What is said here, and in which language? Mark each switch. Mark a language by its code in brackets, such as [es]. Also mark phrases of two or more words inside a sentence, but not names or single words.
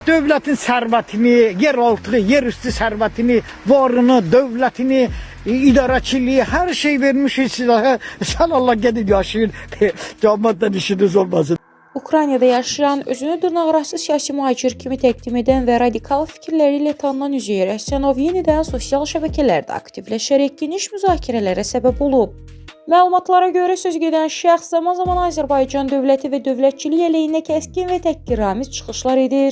[tr] Devletin servetini, yeraltı, yerüstü servetini, varını, devletini, idarəçiliği, her şey vermişiz size. [az] Sen Allah gedin yaşayın. [tr] Cemaattan işiniz olmasın. [az] Ukraynada yaşayan, özünü dırnaqarası siyasi mühacir kimi təqdim edən və radikal fikirləri ilə tanınan Üzeyir Əhsənov yenidən sosial şəbəkələrdə aktivləşərək geniş müzakirələrə səbəb olub. Məlumatlara görə söz gedən şəxs zaman-zaman Azərbaycan dövləti və dövlətçiliyi əleyhinə kəskin və təhqiramiz çıxışlar edir.